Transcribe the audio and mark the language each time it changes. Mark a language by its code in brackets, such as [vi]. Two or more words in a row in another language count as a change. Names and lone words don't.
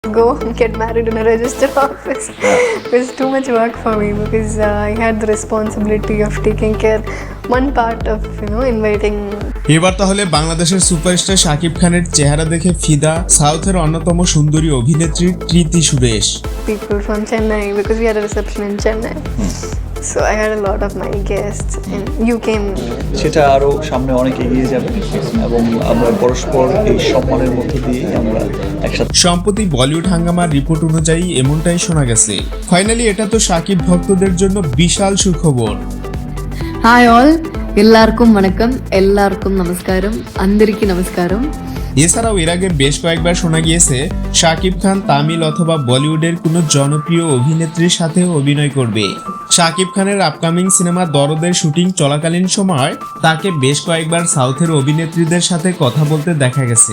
[en] go get married in a register office. It was too much work for me because I had the responsibility of taking care one part of inviting. [bn] এবার তাহলে বাংলাদেশের সুপারস্টার শাকিব খানের চেহারা দেখে ফিদা সাউথের অন্যতম সুন্দরী অভিনেত্রী কৃতি সুরেশ। [en] People from Chennai because we had a reception in Chennai. So I had a lot of my guests and you came. [bn] সেটা আরো সামনে অনেক এগিয়ে যাবে এবং আমরা পরস্পর এই সম্মানের মধ্যে দিয়ে আমরা একসাথে। সম্প্রতি বলিউড হাঙ্গামার রিপোর্ট অনুযায়ী এমনটাই শোনা গেছে। ফাইনালি এটা তো শাকিব ভক্তদের জন্য বিশাল সুখবর। [en] hi all [ta] எல்லார்க்கும் வணக்கம் எல்லார்க்கும் நமஸ்காரம் [te] అందరికీ నమస్కారం। [bn] এছাড়াও এর আগে বেশ কয়েকবার শোনা গিয়েছে শাকিব খান তামিল অথবা বলিউডের কোনো জনপ্রিয় অভিনেত্রীর সাথে অভিনয় করবে। শাকিব খানের আপকামিং সিনেমা দরদের শুটিং চলাকালীন সময় তাকে বেশ কয়েকবার সাউথের অভিনেত্রীদের সাথে কথা বলতে দেখা গেছে।